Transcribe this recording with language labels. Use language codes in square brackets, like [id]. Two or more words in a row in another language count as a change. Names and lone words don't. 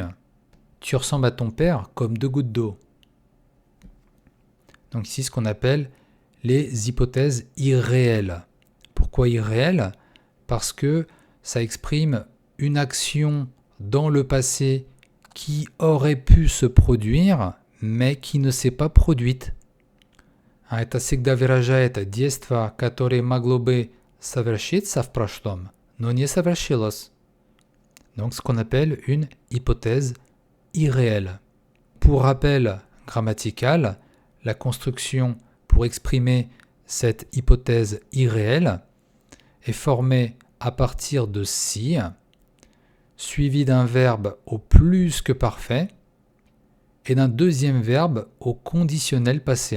[fr] Tu ressembles à ton père comme 2 gouttes d'eau. Donc ici, ce qu'on appelle les hypothèses irréelles. Pourquoi irréelles ? Parce que ça exprime une action dans le passé qui aurait pu se produire, mais qui ne s'est pas produite. [ru] Это всегда выражает действие, которое могло бы совершиться в прошлом, но не совершилось. [fr] Donc ce qu'on appelle une hypothèse irréelle. Pour rappel grammatical, la construction pour exprimer cette hypothèse irréelle est formée à partir de si, suivi d'un verbe au plus que parfait et d'un deuxième verbe au conditionnel passé.